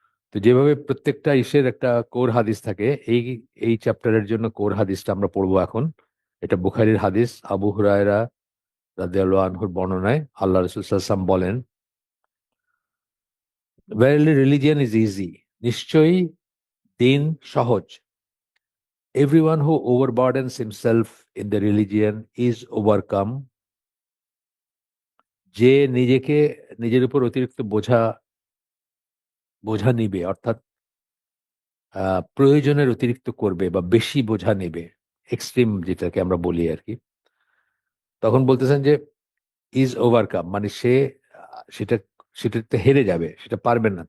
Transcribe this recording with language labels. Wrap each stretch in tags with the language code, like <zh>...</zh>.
<bn>তো যেভাবে প্রত্যেকটা ইসের একটা কোর হাদিস থাকে, এই এই চ্যাপ্টারের জন্য কোর হাদিসটা আমরা পড়বো এখন। এটা বুখারীর হাদিস। আবু হুরায়রা রাদিয়াল্লাহু আনহুর বর্ণনায় আল্লাহ রাসূল সাল্লাল্লাহু আলাইহি ওয়াসাল্লাম বলেন,</bn> <en>Verily religion is easy.</en> <bn>নিশ্চয়ই দিন সহজ।</bn> <en>Everyone who overburdens himself in the religion is overcome.</en> <bn>যে নিজের উপর অতিরিক্ত বোঝা নিবে, অর্থাৎ প্রয়োজনের অতিরিক্ত করবে বা বেশি বোঝা নেবে, এক্সট্রিম যেটাকে আমরা বলি আর কি, তখন বলতেছেন যে</bn> <en>is overcome,</en> <bn>মানে সে সেটা সেটাতে হেরে যাবে, সেটা পারবে না।</bn>